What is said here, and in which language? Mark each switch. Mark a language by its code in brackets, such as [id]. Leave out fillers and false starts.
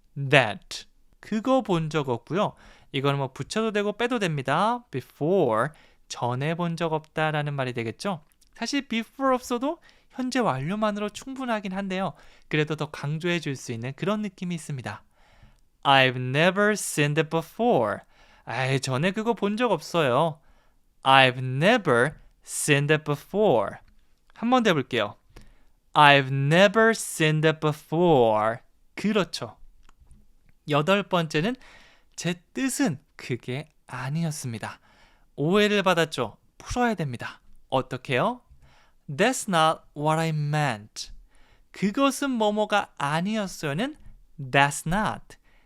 [ko] That, 그거 본 적 없고요. 이거는 뭐 붙여도 되고 빼도 됩니다. Before, 전에 본 적 없다라는 말이 되겠죠. 사실 before 없어도 현재 완료만으로 충분하긴 한데요. 그래도 더 강조해 줄 수 있는 그런 느낌이 있습니다. [en] I've never seen that before. [ko] 전에 그거 본 적 없어요. [en] I've never seen that before. [ko] 한 번 더 해볼게요. [en] I've never seen that before. [ko] 그렇죠. 8번째는 제 뜻은 그게 아니었습니다. 오해를 받았죠. 풀어야 됩니다. 어떻게요? [en] That's not what I meant. [ko] 그것은 뭐뭐가 아니었어요는 [en] That's not.